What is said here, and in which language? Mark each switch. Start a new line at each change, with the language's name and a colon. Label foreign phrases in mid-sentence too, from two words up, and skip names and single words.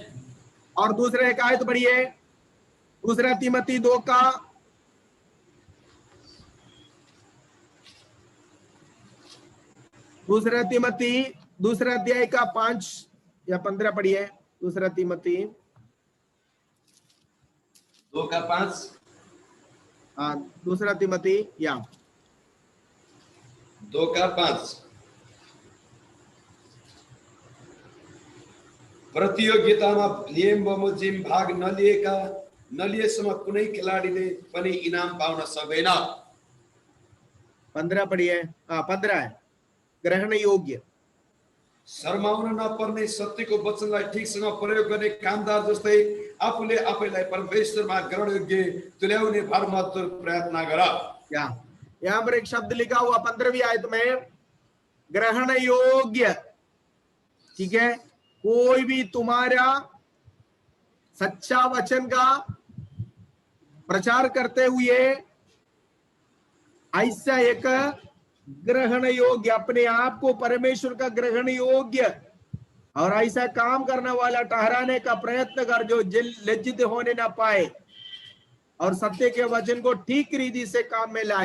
Hindi: और दूसरे एक आयत पढ़िए, दूसरा तीमती 2 का 2 अध्याय का 5 या 15 पढ़िए। दूसरा तीमती 2 का 5। हाँ, दूसरा तीमती या 2 का 5।
Nepali: प्रतियोगितामा नियम बमोजिम भाग नलिएसम्म कुनै खेलाडीले पनि इनाम पाउन सक्दैन।
Hindi: 15 पढ़िए। 15 है, ग्रहण योग्य।
Nepali: शर्माउन नपर्ने सत्यको वचनलाई ठिकसँग प्रयोग गर्ने कामदार जस्तै आफूले आफैलाई परमेश्वरमा ग्रहण योग्य तुल्याउने भरमग्दुर प्रयत्न गर।
Hindi: यहाँ पर एक शब्द लिखा हुआ 15वीं आयत में, ग्रहण योग्य। ठीक है, कोई भी तुम्हारा सच्चा वचन का प्रचार करते हुए ऐसा एक ग्रहण योग्य, अपने आप को परमेश्वर का ग्रहण योग्य और ऐसा काम करने वाला ठहराने का प्रयत्न कर, जो लज्जित होने ना पाए और सत्य के वचन को ठीक रीति से काम में लाए।